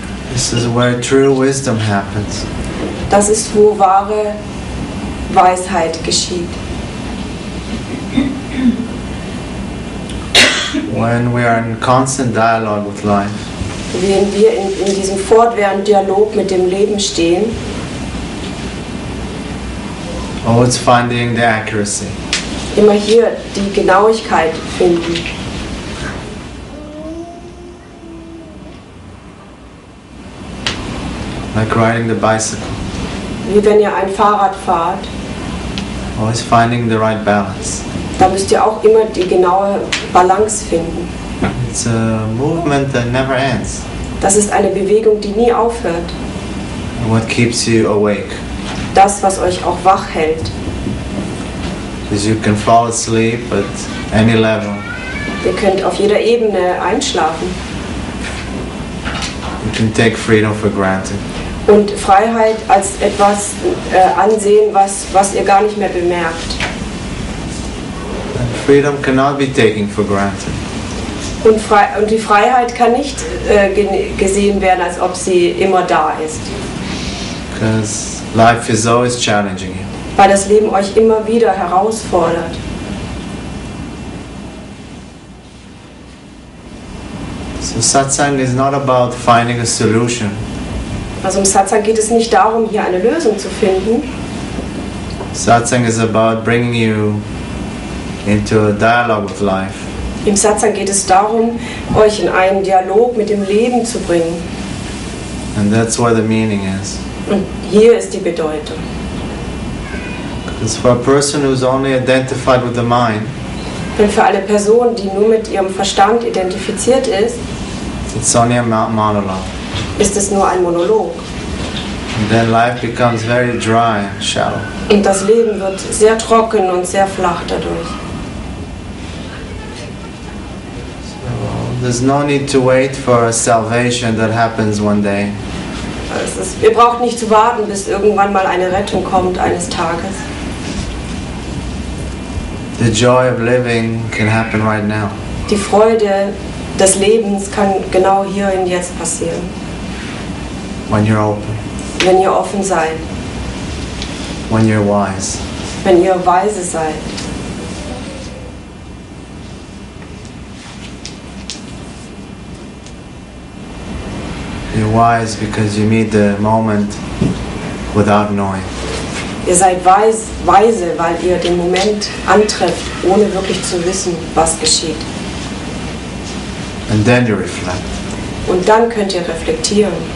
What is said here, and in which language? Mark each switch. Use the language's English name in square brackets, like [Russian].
[English] This is where true wisdom happens. [German] Das ist, wo wahre Weisheit geschieht. [English] When we are in constant dialogue with life, [German] Wenn wir in diesem fortwährenden Dialog mit dem Leben stehen, [English] always finding the accuracy. [German] immer hier die Genauigkeit finden. [English] Like riding the bicycle. [German] Wie wenn ihr ein Fahrrad fahrt, [English] Always finding the right balance. [German] da müsst ihr auch immer die genaue Balance finden. [English] It's a movement that never ends. [German] Das ist eine Bewegung, die nie aufhört. [English] And what keeps you awake? [German] Das, was euch auch wach hält. [English] Because you can fall asleep at any level. [German] Ihr könnt auf jeder Ebene einschlafen. [English] You can take freedom for granted. [German] Und Freiheit als etwas ansehen, was ihr gar nicht mehr bemerkt. [English] And freedom cannot be taken for granted. [German] Und die Freiheit kann nicht gesehen werden, als ob sie immer da ist. [English] Because life is always challenging you. [German] Weil das Leben euch immer wieder herausfordert. [English] So Satsang is not about finding a solution. [German] Also im Satsang geht es nicht darum, hier eine Lösung zu finden. [English] Satsang is about bringing you into a dialogue with life. [German] Im Satsang geht es darum, euch in einen Dialog mit dem Leben zu bringen. [English] And that's where the meaning is. [German] Und hier ist die Bedeutung. [English] Because for a person who's only identified with the mind, [German] Denn für eine Person, die nur mit ihrem Verstand identifiziert ist, [English] it's only a monologue. [German] ist es nur ein Monolog. [English] And then life becomes very dry and shallow. [German] Und das Leben wird sehr trocken und sehr flach dadurch. [English] There's no need to wait for a salvation that happens one day. [German] Ihr braucht nicht zu warten, bis irgendwann mal eine Rettung kommt eines Tages. [English] The joy of living can happen right now. [German] Die Freude des Lebens kann genau hier und jetzt passieren. [English] When you're open. [German] Wenn ihr offen seid. [English] When you're wise. [German] Wenn ihr weise seid. [English] You're wise because you meet the moment without knowing. [German] Ihr seid weise, weil ihr den Moment antrefft, ohne wirklich zu wissen, was geschieht. [English] And then you reflect. [German] Und dann könnt ihr reflektieren.